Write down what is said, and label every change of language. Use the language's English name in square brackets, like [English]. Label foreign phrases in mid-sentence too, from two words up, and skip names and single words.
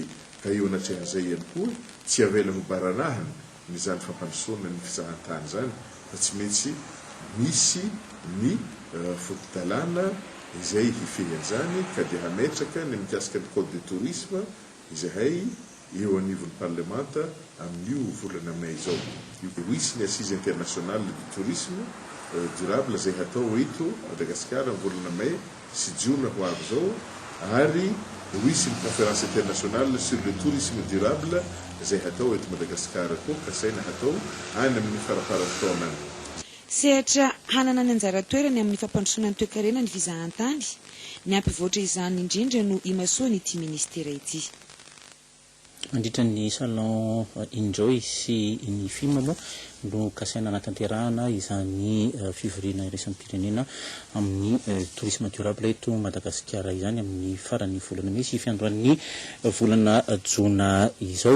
[Malagasy] Ka eo anatrehan'izay ihany koa tsy avela ho baranahana ny zany fampandrosoana ny fizahantany zany, fa tsy maintsy misy ny foto-dalàna izay hifehan'izany ka dia hametraka ny mikasika ny [French] code de tourisme [Malagasy] izay eo anivon'ny parlemanta amin'io volana May izao. Misy ny [French] assise internationale du tourisme durable [Malagasy] izay hatao eto Madagasikara amin'ny volana May sy Jiona ho avy izao, ary misy ny [French] conférence internationale sur le tourisme durable [Malagasy] izay hatao eto Madagasikara koa ka saina hatao any amin'ny farafaran'ny taona any. Sehatra hanana ny anjara toerany amin'ny fampandrosoana ny toe-karena ny fizahantany, ny ampivoatra izany indrindra no imasoany ity ministera ity. Mandritra ny salon Enjoy sy ny film moa no kasaina anatanterahana izany fivoriana iraisany pirenena amin'ny [French] tourisme durable [Malagasy] eto Madagasikara izany amin'ny farany volana May sy fiandohan'ny volana Jona izao.